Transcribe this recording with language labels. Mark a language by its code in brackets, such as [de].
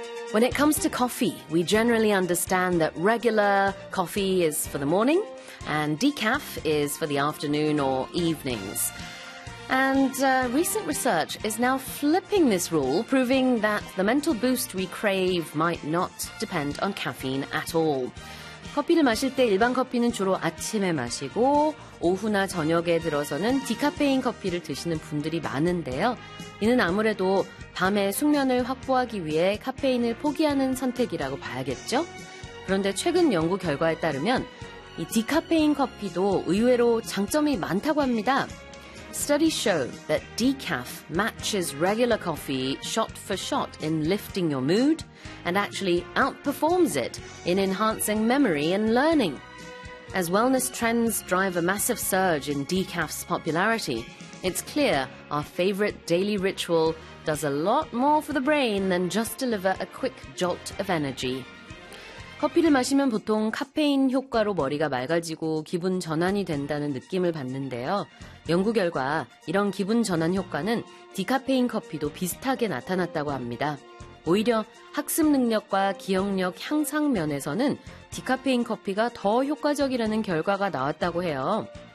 [en] When it comes to coffee, we generally understand that regular coffee is for the morning, and decaf is for the afternoon or evenings. And recent research is now flipping this rule, proving that the mental boost we crave might not depend on caffeine at all. [ko] 커피를 마실 때 일반 커피는 주로 아침에 마시고 오후나 저녁에 들어서는 디카페인 커피를 드시는 분들이 많은데요. 이는 아무래도 밤에 숙면을 확보하기 위해 카페인을 포기하는 선택이라고 봐야겠죠? 그런데 최근 연구 결과에 따르면 이 디카페인 커피도 의외로 장점이 많다고 합니다. [en] Studies show that decaf matches regular coffee shot for shot in lifting your mood and actually outperforms it in enhancing memory and learning. As wellness trends drive a massive surge in decaf's popularity, it's clear our favorite daily ritual does a lot more for the brain than just deliver a quick jolt of energy. [ko] 커피를 마시면 보통 카페인 효과로 머리가 맑아지고 기분 전환이 된다는 느낌을 받는데요. 연구 결과 이런 기분 전환 효과는 디카페인 커피도 비슷하게 나타났다고 합니다. 오히려 학습 능력과 기억력 향상 면에서는 디카페인 커피가 더 효과적이라는 결과가 나왔다고 해요.